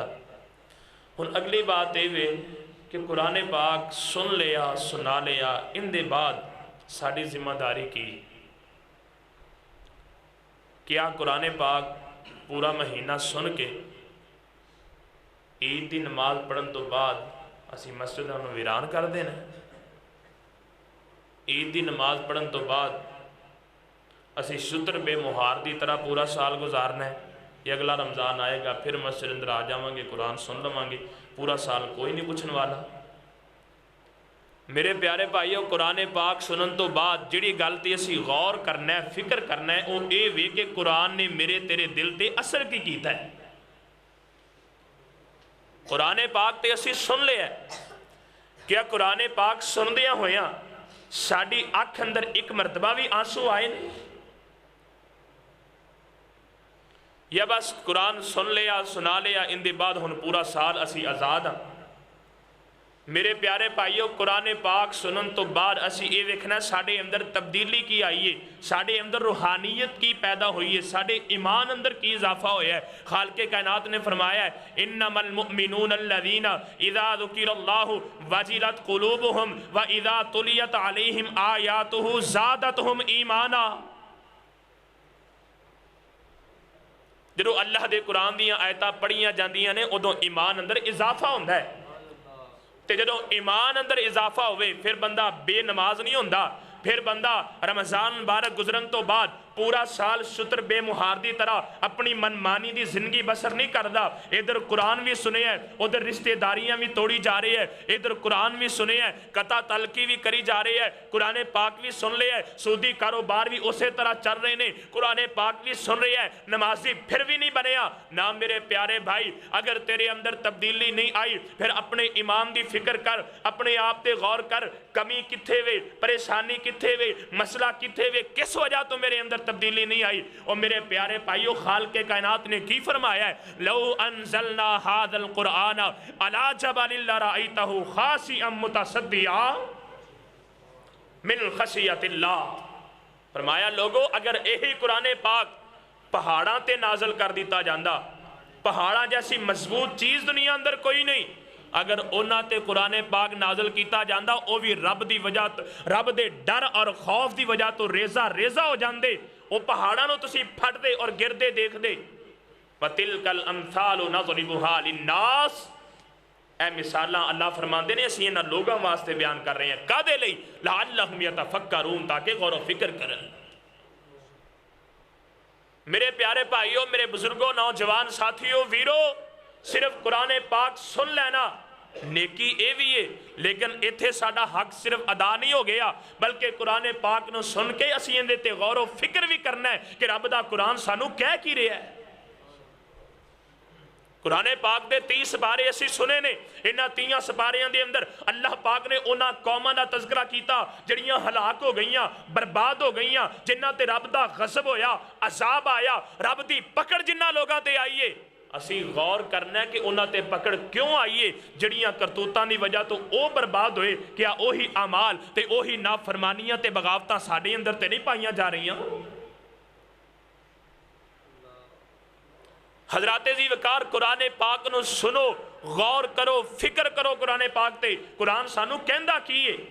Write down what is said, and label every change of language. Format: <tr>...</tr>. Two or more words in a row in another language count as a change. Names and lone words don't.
<pa>ہن اگلی بات یہ ہے کہ قرآن پاک سن لیا سنا لیا، ان دے بعد ساری ذمہ داری کی کیا قرآن پاک پورا مہینہ سن کے عید دی نماز پڑھن تو بعد اسی مسجداں نوں ویران کر دینا؟ عید دی نماز پڑھن تو بعد اسی شتر بے مہار دی طرح پورا سال گزارنا ہے؟ یہ اگلا رمضان آئے گا پھر مسجد اندر آ جاواں گے قرآن سن لواں گے پورا سال کوئی نہیں پوچھن والا؟ میرے پیارے بھائیو، قرآن پاک سنن تو بعد جڑی گل تے اسی غور کرنا ہے فکر کرنا ہے وہ اے وے کہ قرآن نے میرے تیرے دل تے اثر کی کیتا ہے۔ قرآن پاک تے اسی سن لیا کیا قرآن پاک سندیاں ہویاں ساڑی اکھ اندر ایک مرتبہ بھی آنسو آئے نہیں؟ یا بس قرآن سن لیا سنا لیا ان دے بعد ہن پورا سال اسی آزاد ہاں؟ میرے پیارے بھائیو قرآن پاک سنن تو بعد اسی یہ دیکھنا ساڑے اندر تبدیلی کی آئی ہے، ساڑے اندر روحانیت کی پیدا ہوئی ہے، ساڑے ایمان اندر کی اضافہ ہویا ہے۔ خالق کائنات نے فرمایا ہے</pa> <ar>انما المؤمنون الذین اذا ذکر اللہ وجلت قلوبہم واذا تلیت علیہم آیاتہ زادتہم ایمانا۔</ar> <pa>جدو اللہ دے قرآن دیاں آیتاں پڑھیاں جاندیاں نے ادو ایمان اندر اضافہ ہوندہ ہے، تے جدو ایمان اندر اضافہ ہوئے پھر بندہ بے نماز نہیں ہوندہ، پھر بندہ رمضان مبارک گزرن تو بعد پورا سال شتر بے مہار دی طرح اپنی منمانی دی زندگی بسر نہیں کردہ۔ ادھر قرآن بھی سنے ہے، ادھر رشتہ داریاں بھی توڑی جا رہی ہے، ادھر قرآن بھی سنے ہے، قطع تلقی بھی کری جا رہی ہے، قرآن پاک بھی سن لے ہے، سودی کاروبار بھی اسی طرح چل رہے نے، قرآن پاک بھی سن رہی ہے، نمازی پھر بھی نہیں بنیا نا۔ میرے پیارے بھائی اگر تیرے اندر تبدیلی نہیں آئی پھر اپنے ایمان دی فکر کر، اپنے آپ تے غور کر، کمی کتھے وے، پریشانی کتھے وے، مسئلہ کتھے وے، کس وجہ تو میرے اندر تبدیلی نہیں آئی؟ اور میرے پیارے بھائیو خالق کائنات نے کی فرمایا ہے</pa> <ar>لو انزلنا هذا القرآن على جبل لرأيته خاشعا متصدعا من خشیت اللہ۔</ar> <pa>فرمایا لوگو اگر یہی قرآن پاک پہاڑاں تے نازل کر دیتا جاندہ، پہاڑاں جیسی مضبوط چیز دنیا اندر کوئی نہیں، اگر اونا تے قرآن پاک نازل کیتا جاندہ او بھی رب دی وجہ رب دے ڈر اور خوف دی وجہ تو ریزہ ریزہ ہو جاندے، او پہاڑاں نو تسی پھٹ دے اور گردے دیکھ دے۔</pa> <ar>وَتِلْكَ الْأَمْثَالُ نَضْرِبُهَا لِلنَّاسِ،</ar> <pa>اے مثالاں اللہ فرمان دے نے اسی انہاں لوگاں واسطے بیان کر رہے ہیں، کدے لئی</pa> <ar>لَعَلَّهُمْ يَتَفَكَّرُونَ</ar> <pa>تاکہ غور و فکر کرن۔ میرے پیارے بھائیوں، میرے بزرگوں، نوجوان ساتھیوں، ویرو، صرف قرآن پاک سن لینا نیکی اے بھی ہے، لیکن ایتھے ساڑا حق صرف ادا نہیں ہو گیا بلکہ قرآن پاک نو سن کے اسی اندے تے غور و فکر بھی کرنا ہے کہ رب دا قرآن سانو کہہ کی رہا ہے۔ قرآن پاک دے 30 سپارے اسی سنے نے، انہاں 30 سپاریاں دے اندر اللہ پاک نے انہاں قوماں دا تذکرہ کیتا جڑیاں ہلاک ہو گئیاں، برباد ہو گئیاں، جنہاں تے رب دا غضب ہویا، عذاب آیا، رب دی پکڑ جنہاں لوگاں تے آئیے۔ اسی غور کرنا ہے کہ انہاں تے پکڑ کیوں آئیے، جڑیاں کرتوتاں دی وجہ تو او برباد ہوئے، کیا اوہی اعمال تے اوہی نافرمانیاں تے بغاوتاں ساڑے اندر تے نہیں پائیاں جا رہی ہیں؟ حضرات ذی وقار قرآن پاک نو سنو، غور کرو، فکر کرو قرآن پاک تے قرآن سانو کہندہ کیے۔</pa>